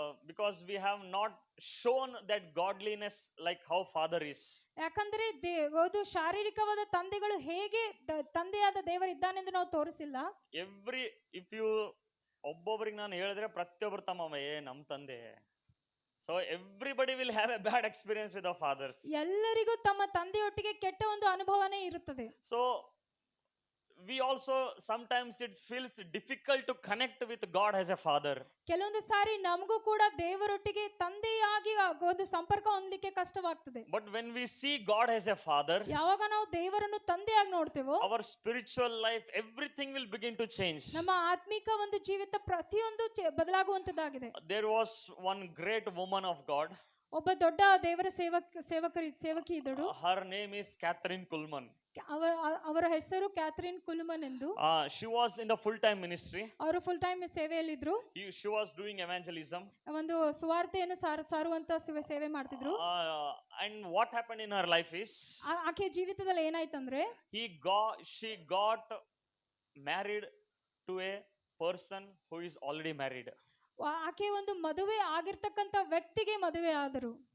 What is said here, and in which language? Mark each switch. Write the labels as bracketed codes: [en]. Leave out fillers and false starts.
[en] Because we have not shown that godliness like how father is. [kn] ಯಾಕಂದ್ರೆ ಒಂದು ಶಾರೀರಿಕವಾದ ತಂದೆಗಳು ಹೇಗೆ ತಂದೆಯಾದ ದೇವರಿದ್ದಾನೆಂದು ನಾವು ತೋರಿಸಿಲ್ಲ. [en] If you [kn] ಒಬ್ಬೊಬ್ರಿಗೆ ನಾನು ಹೇಳಿದ್ರೆ ಪ್ರತಿಯೊಬ್ಬರು ತಮ್ಮ ನಮ್ ತಂದೆ. [en] So everybody will have a bad experience with our fathers. [kn] ಎಲ್ಲರಿಗೂ ತಮ್ಮ ತಂದೆಯೊಟ್ಟಿಗೆ ಕೆಟ್ಟ ಒಂದು ಅನುಭವನೇ ಇರುತ್ತದೆ. [en] So we also sometimes it feels difficult to connect with God as a father. [kn] ಕೆಲವೊಂದು ಸಾರಿ ನಮಗೂ ಕೂಡ ದೇವರೊಟ್ಟಿಗೆ ತಂದೆಯಾಗಿ ಒಂದು ಸಂಪರ್ಕ ಹೊಂದಲಿಕ್ಕೆ ಕಷ್ಟವಾಗ್ತದೆ. [en] But when we see God as a father, [kn] ಯಾವಾಗ ನಾವು ದೇವರನ್ನು ತಂದೆಯಾಗಿ ನೋಡ್ತೇವೋ [en] our spiritual life, everything will begin to change. [kn] ನಮ್ಮ ಆತ್ಮಿಕ ಒಂದು ಜೀವಿತ ಪ್ರತಿಯೊಂದು ಬದಲಾಗುವಂತದ್ದಾಗಿದೆ. [en] There was one great woman of God. [kn] ಒಬ್ಬ ದೊಡ್ಡ ದೇವರ ಸೇವಕಿ ಇದ್ದಳು. [en] Her name is Catherine Kuhlman. [kn] ಅವರ ಹೆಸರು ಕ್ಯಾಥರಿನ್ ಕುಲ್ಮನ್ ಎಂದು. [en] She was in the full time ministry. [kn] ಅವರು full time ಸೇವೆಯಲ್ಲಿದ್ರು. [en] She was doing evangelism. [kn] ಒಂದು ಸುವಾರ್ತೆಯನ್ನು ಸಾರುವಂತ ಸೇವೆ ಮಾಡ್ತಿದ್ರು. [en] And what happened in her life is, [kn] ಆಕೆ ಜೀವಿತದಲ್ಲಿ ಏನಾಯ್ತಂದ್ರೆ, [en] she got married to a person who is already married. [kn] ಆಕೆ ಒಂದು ಮದುವೆ ಆಗಿರ್ತಕ್ಕಂತ ವ್ಯಕ್ತಿಗೆ ಮದುವೆ ಆದರು.